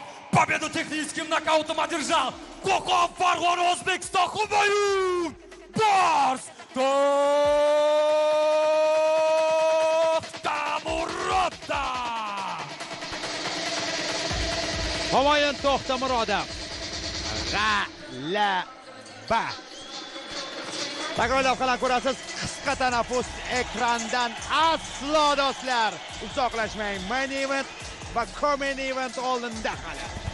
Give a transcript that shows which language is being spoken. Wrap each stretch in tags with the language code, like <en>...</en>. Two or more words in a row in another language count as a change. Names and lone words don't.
<ru>Победу техническим нокаутом одержал Kokov Farg'ona O'zbekiston Humayun Bors To'xtamurodov.</ru> <uz>Humayun To'xtamurodov g'alaba. Takrorlab qana ko'rasiz, qisqa tanaffus ekrandan aslo do'stlar uzoqlashmang.</uz> <en>Main event va co-main event</en> <uz>oldinda hali.</uz>